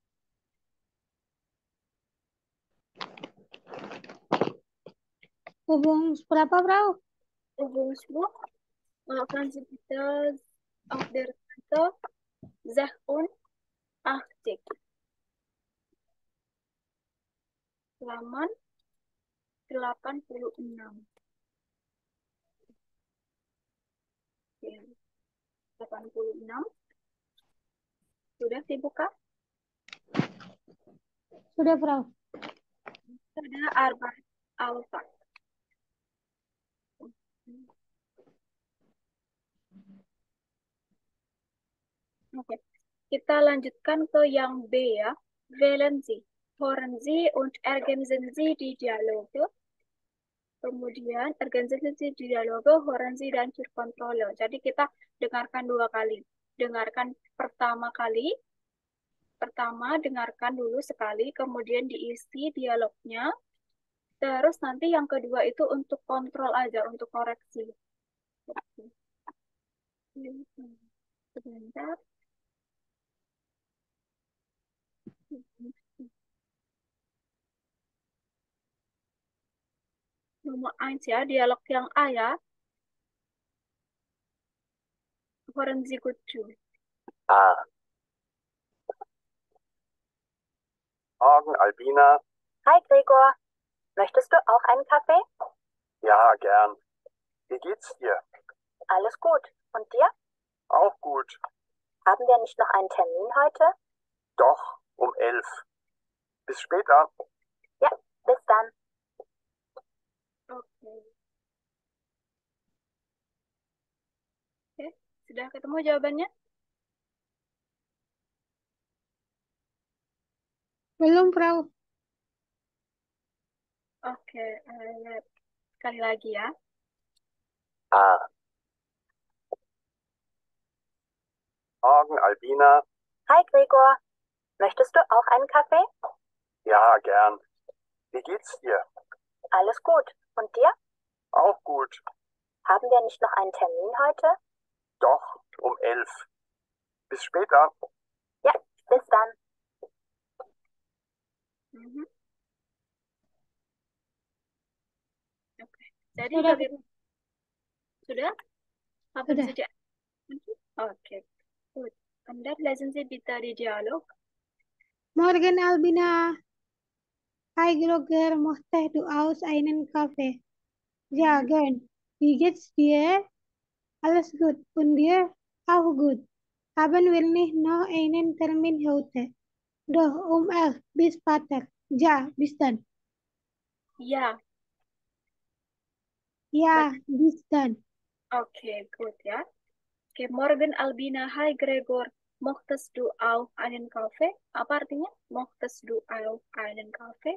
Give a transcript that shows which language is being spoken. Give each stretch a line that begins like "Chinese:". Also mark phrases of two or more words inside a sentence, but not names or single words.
Indonesian: Hubung berapa, Frau?
German: Übungsbuch. Können Sie bitte auf der Seite 86 halaman 86.
Indonesian: Oke, 86. Sudah dibuka? Sudah, Frau. Sudah Arbeit Alpha. Oke, kita lanjutkan ke yang B ya.
German: Wählen Sie, hören Sie und ergänzen Sie die Dialoge. Kemudian ergänzen Sie die Dialoge, hören Sie dan Kontrolle.
Indonesian: Jadi kita dengarkan 2 kali. Dengarkan pertama dengarkan dulu sekali, kemudian diisi dialognya. Terus nanti yang kedua itu untuk kontrol aja, untuk koreksi. Oke. Sebentar. Nomor 1 ya, dialog yang A ya.
German: Hören Sie gut zu. Ah. Morgen, Albina. Hi Gregor. Möchtest du auch einen Kaffee? Ja, gern. Wie geht's dir? Alles gut. Und dir? Auch gut. Haben wir nicht noch einen Termin heute? Doch, um 11. Bis später. Ja, bis dann.
Indonesian: Oke. Sudah ketemu jawabannya? Belum, Frau. Oke, lihat sekali lagi ya.
German: Ah. Morgen, Albina. Hi Gregor, möchtest du auch einen Kaffee? Ja, gern. Wie geht's dir? Alles gut. Und dir? Auch gut. Haben wir nicht noch einen Termin heute? Doch, um 11. Bis später. Ja, bis dann.
Indonesian: Mhm. Oke. Jadi Sudah, sudah?
German: Haben
Indonesian: Sudah.
German: Sie die Oke, gut. Und dann lesen Sie bitte die Dialog. Morgen, Albina. Hi, Gregor. Möchtest du aus einen Kaffee? Ja, gern. Wie geht's dir? Alles gut. Und dir? Auch gut. Haben wir nicht noch einen Termin heute? Doch, um 11. Bis später. Ja, bis dann. Ja, Ja, bis dann.
Indonesian: oke, gut ya. Oke,
German: morgen Albina, hai Gregor. Möchtest du auch einen Kaffee?
Indonesian: Apa artinya?
German: Möchtest du auch einen Kaffee?